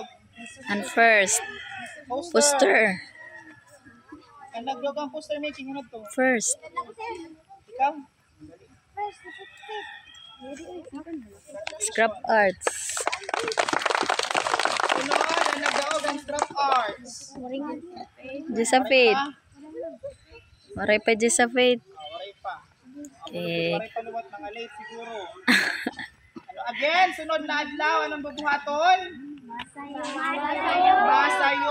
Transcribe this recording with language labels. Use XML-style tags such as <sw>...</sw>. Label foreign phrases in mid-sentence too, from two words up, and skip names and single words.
<en>And first, poster.</en> <war>Ang nagdaog ang</war> <en>poster making.</en> <tl>Ano ito? First. Ikaw?</tl> <en>Scrap arts.</en> <war>Sunod, ang nagdaog ang</war> <en>scrap arts.</en> <war>Jesafate. Maray pa Jesafate. Maray pa. Okay. Maray pa luwat mga late siguro. Again, sunod na adlaw. Anong bubuhaton? Masayo.</war>